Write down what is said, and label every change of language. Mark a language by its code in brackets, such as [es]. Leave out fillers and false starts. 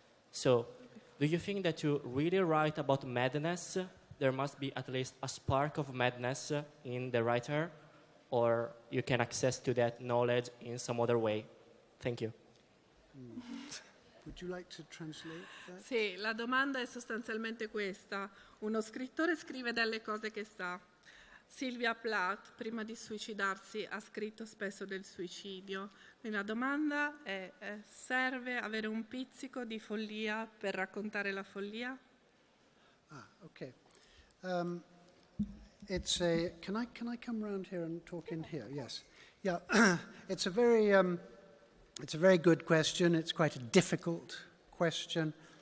[en] So, do you think that to really write about madness, there must be at least a spark of madness in the writer, or you can access to that knowledge in some other way? Thank you. Would you like to translate that? [it] Sì, la domanda è sostanzialmente questa. Uno scrittore scrive delle cose che sa. Sylvia Plath, prima di suicidarsi, ha scritto spesso del suicidio. Quindi la domanda è, serve avere un pizzico di follia per raccontare la follia? [en] Okay. It's can I come around here and talk in here? Yes. Yeah. It's a very good question. It's quite a difficult question.